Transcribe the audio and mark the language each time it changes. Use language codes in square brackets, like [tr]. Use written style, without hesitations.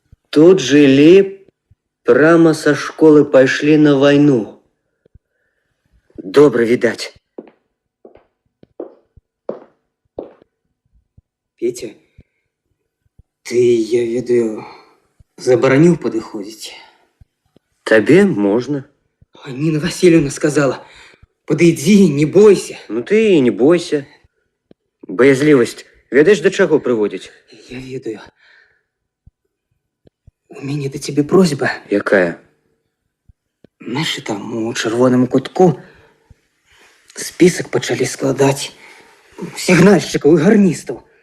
[be] Тут жылі, прама са школы пайшлі на вайну. Добра відаць. Петя, ты, я ведаю, забараніў падыходзіць. Табе можна. [ru] А Нина Васильевна сказала, подойди, не бойся. [be] Ну ты і не бойся. Баязлівасць, ведаеш, да чаго прыводзіць? Я ведаю. У мяне да цябе просьба. Якая? [ru] Знаешь, [be] там у чырвоным кутку спісак пачалі складаць сігнальшчыкаў і гарністаў.